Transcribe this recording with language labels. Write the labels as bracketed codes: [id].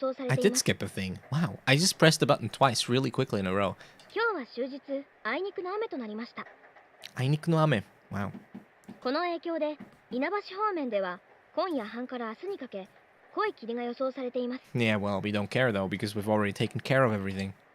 [en] I did skip a thing. Wow, I just pressed the button twice really quickly in a row. [ja] あいにくの雨となりました。あいにくの雨。 [en] Wow. [ja] この影響で稲葉市方面では今夜半から明日にかけ濃い霧が予想されています。 [en] Yeah, well, we don't care though because we've already taken care of everything.